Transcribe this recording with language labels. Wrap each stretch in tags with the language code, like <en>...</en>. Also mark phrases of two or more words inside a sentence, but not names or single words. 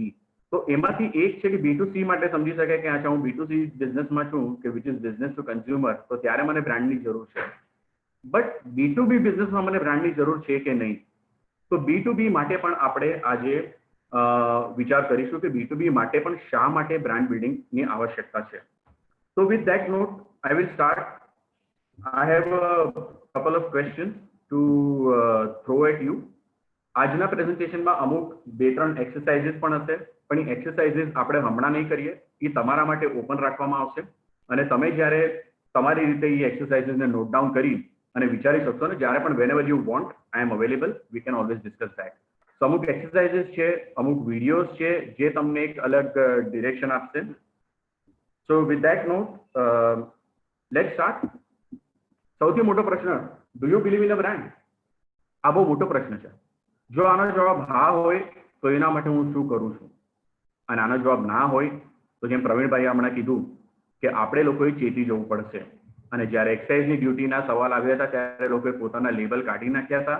<gu>તો એમાંથી એક છે કે B2C માટે સમજી શકાય કે અચ્છા હું B2C બિઝનેસમાં છું કે</gu> <en>which is business to consumer,</en> <gu>તો ત્યારે મને બ્રાન્ડની જરૂર છે. બટ B2B બિઝનેસમાં મને બ્રાન્ડની જરૂર છે કે નહીં? તો B2B માટે પણ આપણે આજે વિચાર કરીશું કે B2B માટે પણ શા માટે</gu> <en>brand building</en> <gu>આવશ્યકતા છે.</gu> <en>So with that note, I will start. I have a couple of questions to throw at you.</en> <gu>આજના પ્રેઝન્ટેશનમાં અમુક 2-3 એક્સરસાઇઝીસ પણ હશે, પણ એ એક્સરસાઇઝીસ આપણે હમણાં નહીં કરીએ, એ તમારા માટે ઓપન રાખવામાં આવશે અને તમે જ્યારે તમારી રીતે એ એક્સરસાઇઝીસને</gu> <en>note down</en> <gu>કરી અને વિચારી શકશો ને જ્યારે પણ</gu> <en>whenever you want, I am available, we can always discuss that.</en> <gu>So અમુક એક્સરસાઇઝીસ છે, અમુક વિડીયોઝ છે જે તમને એક અલગ ડિરેક્શન આપશે.</gu> <en>So with that note, let's start.</en> <gu>સૌથી મોટો પ્રશ્ન,</gu> <en>do you believe in a brand?</en> <gu>આ બહુ મોટો પ્રશ્ન છે. જો આનો જવાબ હા હોય તો એના માટે હું શું કરું છું, અને આનો જવાબ ના હોય તો જેમ પ્રવીણભાઈએ હમણાં કીધું કે આપણે લોકોએ ચેતી જવું પડશે. અને જ્યારે એક્સાઇઝની ડ્યુટીના સવાલ આવ્યા હતા ત્યારે લોકોએ પોતાના લેબલ કાઢી નાખ્યા હતા.</gu>